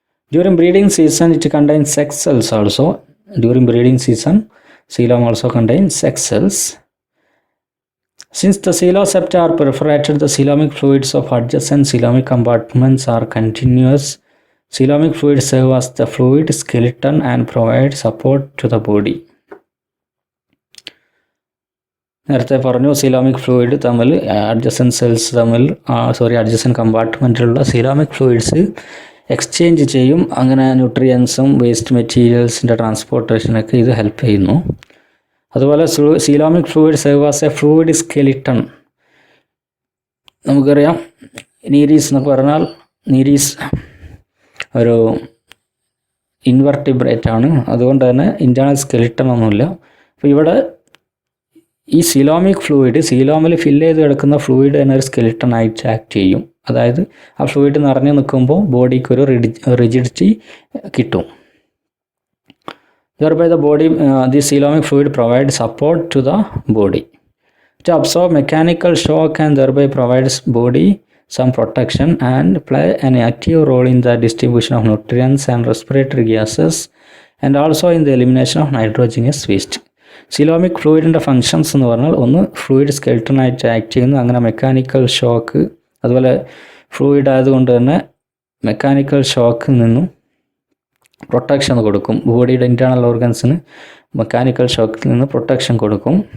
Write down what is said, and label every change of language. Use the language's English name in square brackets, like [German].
[English] During breeding season it contains sex cells also. During breeding season coelom also contains sex cells. Since the coelosepta are perforated, the coelomic fluids of adjacent coelomic compartments are continuous. Coelomic fluid serve as the fluid skeleton and provide support to the body. [Malayalam] നേരത്തെ പറഞ്ഞു, coelomic fluid തമ്മിൽ adjacent cells തമ്മിൽ adjacent കമ്പാർട്ട്മെൻറ്റിലുള്ള coelomic fluids exchange ചെയ്യും. അങ്ങനെ ന്യൂട്രിയൻസും waste മെറ്റീരിയൽസിൻ്റെ ട്രാൻസ്പോർട്ടേഷനൊക്കെ ഇത് help ചെയ്യുന്നു. [English] അതുപോലെ coelomic fluid serve as a fluid skeleton. [Malayalam] നമുക്കറിയാം നീരീസ് എന്നൊക്കെ പറഞ്ഞാൽ, നീരീസ് ഒരു ഇൻവെർട്ടിബ്രേറ്റ് ആണ്, അതുകൊണ്ട് തന്നെ ഇൻറ്റേർണൽ സ്കെലിട്ടൺ ഒന്നുമില്ല. അപ്പോൾ ഇവിടെ ഈ സീലോമിക് ഫ്ലൂയിഡ്, സീലോമിൽ ഫില്ല് ചെയ്ത് കിടക്കുന്ന ഫ്ലൂയിഡ് തന്നെ ഒരു സ്കെലിട്ടൺ ആയിട്ട് ആക്ട് ചെയ്യും. അതായത് ആ ഫ്ലൂയിഡ് നിറഞ്ഞു നിൽക്കുമ്പോൾ ബോഡിക്ക് ഒരു റിജിഡിറ്റി കിട്ടും. [English] Thereby the body, the coelomic fluid provides support to the body. It absorbs mechanical shock and thereby provides body some protection and play an active role in the distribution of nutrients and respiratory gases and also in the elimination of nitrogenous waste. [Malayalam] Coelomic ഫ്ലൂയിഡിൻ്റെ functions എന്ന് പറഞ്ഞാൽ, ഒന്ന് fluid സ്കെൽട്ടനായിട്ട് act ചെയ്യുന്നു, അങ്ങനെ mechanical shock, അതുപോലെ fluid ആയതുകൊണ്ട് തന്നെ mechanical ഷോക്കിൽ നിന്നും protection കൊടുക്കും. ബോഡിയുടെ ഇൻറ്റേർണൽ ഓർഗൻസിന് മെക്കാനിക്കൽ ഷോക്കിൽ നിന്ന് പ്രൊട്ടക്ഷൻ കൊടുക്കും.